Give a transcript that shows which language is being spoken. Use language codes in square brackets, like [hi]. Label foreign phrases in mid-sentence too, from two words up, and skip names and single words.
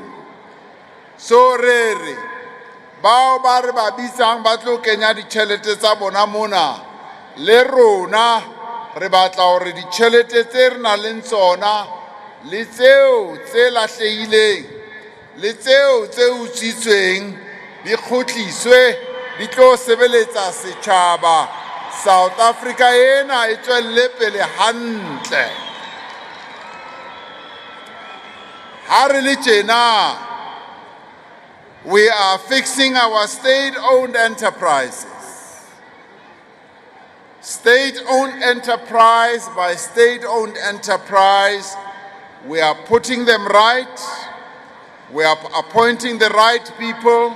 [st] So re bao ba re ba bitsang ba tlo kenya ditjhelete tsa bona mona, le rona re batla hore ditjhelete tse re nang le tsona le tseo tse lahlehileng le tseo tse utswitsweng di kgutliswe, di tlo sebeletsa setjhaba. South Africa ena e tswelle pele hantle. Ha re le tjena, [en] we are fixing our state-owned enterprises. State-owned enterprise by state-owned enterprise, we are putting them right. We are appointing the right people.